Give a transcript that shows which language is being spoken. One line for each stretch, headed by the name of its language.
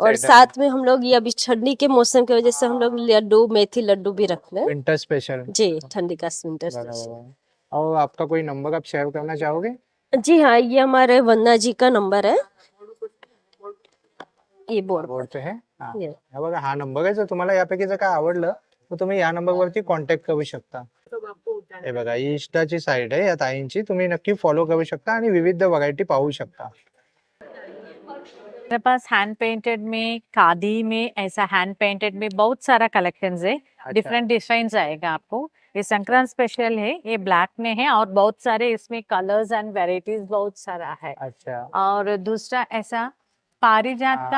Hindi: और साथ में हम लोग ये अभी ठंडी के मौसम की वजह से हम लोग लड्डू, मेथी लड्डू भी रखते हैं।
English: Winter special.
Hindi: जी, ठंडी का विंटर स्पेशल। बराबर. और आपका कोई नंबर आप शेयर करना चाहोगे? जी हाँ, ये हमारे वंदना जी का नंबर है, ये बोर्ड बोर्ड पे है. हा. ये।
Marathi: हा बघा, हा नंबर आहे. जर तुम्हाला यापैकी जर काय आवडलं तर तुम्ही या नंबरवरती कॉन्टॅक्ट करू शकता. हे बघा, ही इंस्टाची साईट आहे या ताईंची, तुम्ही नक्की फॉलो करू शकता आणि विविध व्हरायटी पाहू शकता.
Hindi: मेरे पास हैंड पेंटेड में, खादी में, ऐसा हैंड पेंटेड में बहुत सारा कलेक्शंस है। अच्छा. डिफरेंट डिजाइन आएगा आपको। ये संक्रांत स्पेशल है, ये ब्लैक में है और बहुत सारे इसमें कलर्स एंड वेराइटीज बहुत सारा है। अच्छा. और दूसरा ऐसा पारिजात का